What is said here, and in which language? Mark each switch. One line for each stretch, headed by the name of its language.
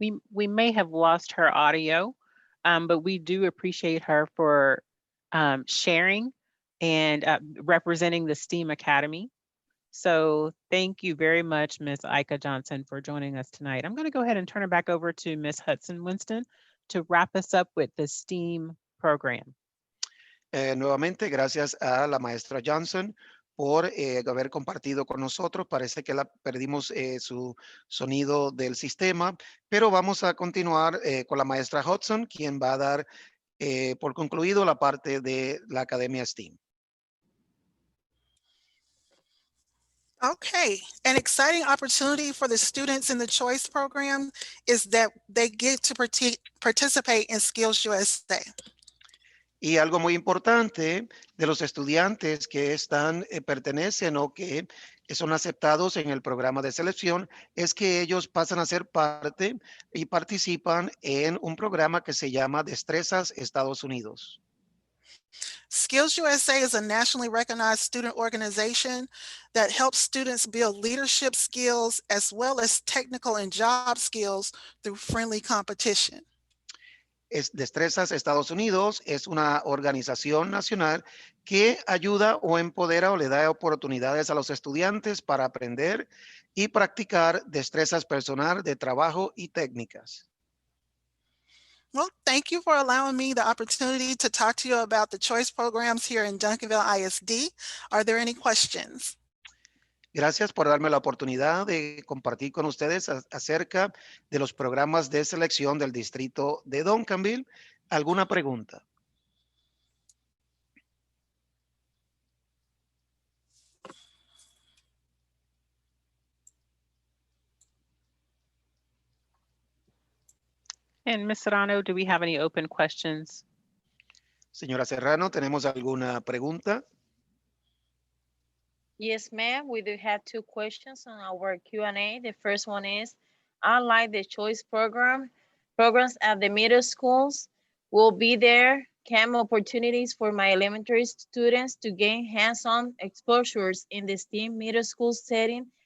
English: We may have lost her audio, but we do appreciate her for sharing and representing the STEAM Academy. So thank you very much, Ms. Ika Johnson, for joining us tonight. I'm going to go ahead and turn it back over to Ms. Hudson Winston to wrap us up with the STEAM program.
Spanish: Nuevamente, gracias a la maestra Johnson por haber compartido con nosotros. Parece que perdimos su sonido del sistema, pero vamos a continuar con la maestra Hudson, quien va a dar por concluido la parte de la Academia STEAM.
English: Okay, an exciting opportunity for the students in the choice program is that they get to participate in Skills USA.
Spanish: Y algo muy importante de los estudiantes que pertenecen o que son aceptados en el programa de selección es que ellos pasan a ser parte y participan en un programa que se llama Destrezas Estados Unidos.
English: Skills USA is a nationally recognized student organization that helps students build leadership skills as well as technical and job skills through friendly competition.
Spanish: Destrezas Estados Unidos es una organización nacional que ayuda o empodera o le da oportunidades a los estudiantes para aprender y practicar destrezas personal de trabajo y técnicas.
English: Well, thank you for allowing me the opportunity to talk to you about the choice programs here in Duncanville ISD. Are there any questions?
Spanish: Gracias por darme la oportunidad de compartir con ustedes acerca de los programas de selección del distrito de Duncanville. ¿Alguna pregunta?
English: And Ms. Serrano, do we have any open questions?
Spanish: Señora Serrano, ¿tenemos alguna pregunta?
English: Yes, ma'am. We do have two questions on our Q&A. The first one is, unlike the choice programs at the middle schools will be there camp opportunities for my elementary students to gain hands-on exposures in the STEAM middle school setting.